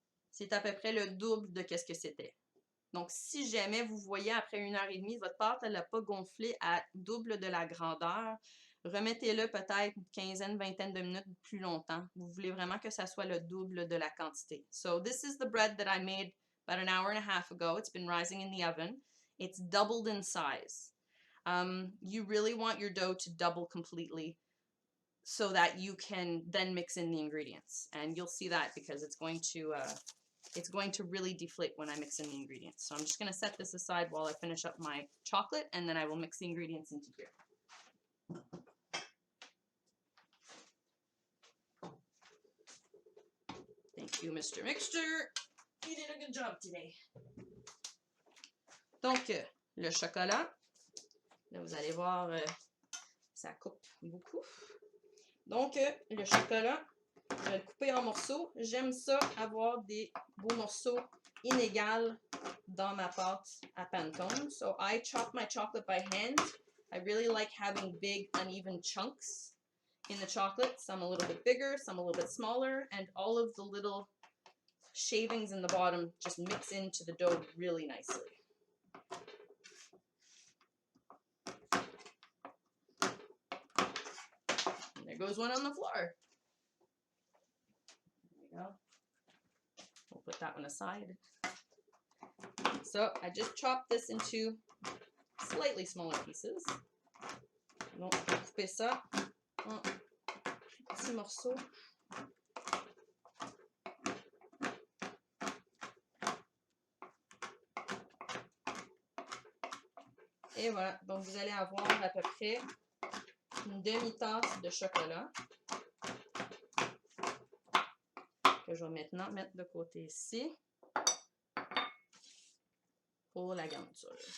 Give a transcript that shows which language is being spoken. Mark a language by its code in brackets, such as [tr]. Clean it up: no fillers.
[fr] C'est à peu près le double de ce que c'était. Donc, si jamais vous voyez après 1h30, votre pâte, elle n'a pas gonflé à double de la grandeur, remettez-le peut-être une quinzaine, vingtaine de minutes plus longtemps. Vous voulez vraiment que ça soit le double de la quantité. [en] So, this is the bread that I made about an hour and a half ago. It's been rising in the oven. It's doubled in size. You really want your dough to double completely so that you can then mix in the ingredients. And you'll see that because it's going to really deflate when I mix in the ingredients. So I'm just going to set this aside while I finish up my chocolate, and then I will mix the ingredients into here. Thank you, Mr. Mixture. You did a good job today. [fr] Donc, le chocolat, là, vous allez voir, ça coupe beaucoup. Donc, le chocolat, je vais le couper en morceaux. J'aime ça, avoir des beaux morceaux inégaux dans ma pâte à Pantone. [en] So, I chop my chocolate by hand. I really like having big, uneven chunks in the chocolate. Some a little bit bigger, some a little bit smaller, and all of the little shavings in the bottom just mix into the dough really nicely. And there goes one on the floor. There we go. We'll put that one aside. So I just chopped this into slightly smaller pieces. [fr] Donc, je vais couper ça en petits morceaux. Et voilà, donc vous allez avoir à peu près une demi-tasse de chocolat que je vais maintenant mettre de côté ici pour la garniture.